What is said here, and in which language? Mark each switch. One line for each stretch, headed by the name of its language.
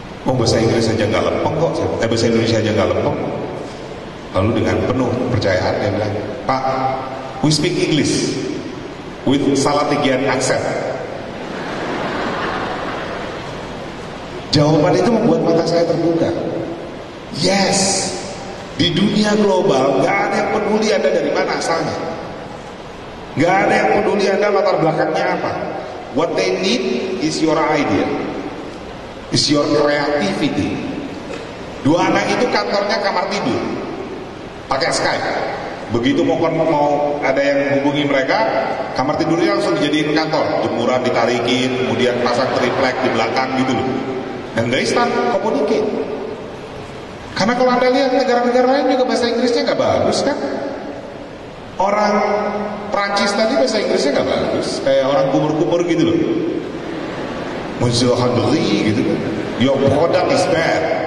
Indonesian: Bahasa Inggris saja nggak lempeng kok, bahasa Indonesia aja nggak lempeng. Lalu dengan penuh kepercayaan dia bilang, Pak,
English: we speak English with Salatigian accent.
Indonesian: Jawaban itu membuat mata saya terbuka. Yes, di dunia global gak ada yang peduli Anda dari mana asalnya. Gak ada yang peduli Anda latar belakangnya apa.
English: What they need is your idea, is your creativity.
Indonesian: Dua anak itu kantornya kamar tidur, pakai Skype. Begitu mau ada yang hubungi mereka, kamar tidurnya langsung dijadiin kantor. Jemuran ditarikin, kemudian pasang triplek di belakang gitu loh. Dan
English: they start communicate.
Indonesian: Karena kalau Anda lihat negara-negara lain juga bahasa Inggrisnya gak bagus kan. Orang Prancis tadi bahasa Inggrisnya gak bagus, kayak orang kumur-kumur gitu loh.
English: Monsieur Henry
Indonesian: gitu kan,
English: your product is bad.